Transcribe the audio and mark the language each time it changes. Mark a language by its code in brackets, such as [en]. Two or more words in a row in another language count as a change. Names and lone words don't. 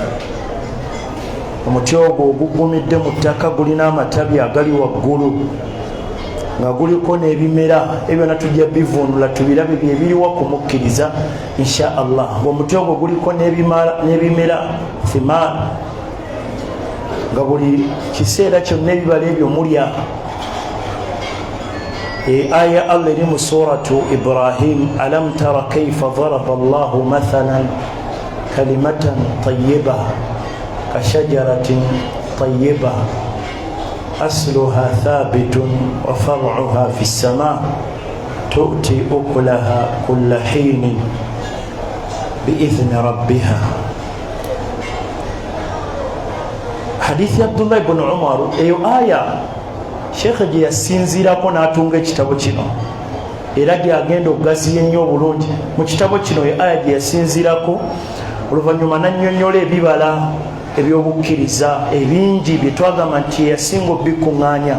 [lg] Omuti ogwo ogugumidde mu ttaka gulina amatabi agali waggulu, nga guliko n'ebimera ebyonna tujja bivunula tubirabe byebiriwa kumukkiriza [ar] إن شاء الله. [lg] Ng'omuti ogwo guliko n'ebimera thimar, nga buli kiseera kyonna ebibala ebyo mulya. Aya Allah eri mu [ar] سورة إبراهيم, ألم تر كيف ضرب الله مثلا كلمة طيبة كشجرة طيبة أصلها ثابت وفرعها في السماء تؤتي أكلها كل حين بإذن ربها. [lg] Hadithi Abdullah ibn Umar, eyo aya Sheikh gye yasinziirako n'atunga ekitabo kino, era gyagenda okugaziya ennyo obulungi mu kitabo kino. Aya gye yasinziirako, oluvannyuma n'annyonnyola ebibala eby'obukkiriza ebingi bye twagamba nti yasinga obikuŋŋaanya.